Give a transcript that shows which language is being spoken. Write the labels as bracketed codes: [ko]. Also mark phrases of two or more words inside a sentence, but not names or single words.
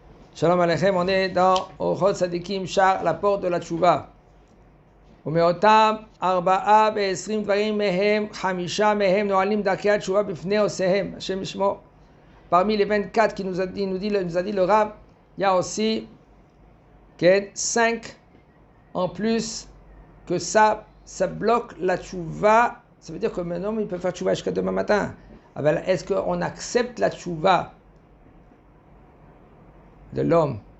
[he] שלום עליכם, [fr] on est dans Orchot Tzadikim Shar, la porte de la Tchouva. [he] ומאותם 24 דברים מהם, 5 מהם נועלים דרכי התשובה בפני עושיהם, השם ישמור. [fr] Parmi les 24 qui nous a dit le Rav, il y a aussi 5 en plus que ça bloque la tchouva. Ça veut dire que maintenant il peut faire tchouva jusqu'à demain matin. Alors, est-ce qu'on accepte la tchouva de l'homme?